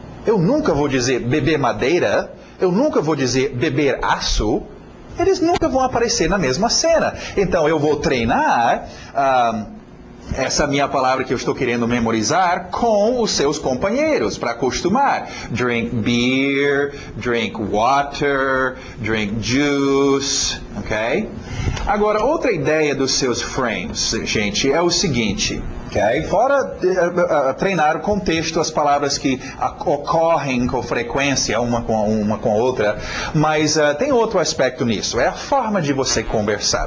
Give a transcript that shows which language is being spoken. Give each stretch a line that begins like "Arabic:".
Portuguese: Eu nunca vou dizer beber madeira. Eu nunca vou dizer beber aço. Eles nunca vão aparecer na mesma cena. Então eu vou treinar essa minha palavra que eu estou querendo memorizar com os seus companheiros, para acostumar.
English: Drink beer, drink water, drink juice, ok?
Portuguese: Agora, outra ideia dos seus frames, gente, é o seguinte, ok? Fora treinar o contexto, as palavras que ocorrem com frequência, uma com a outra, mas tem outro aspecto nisso, é a forma de você conversar.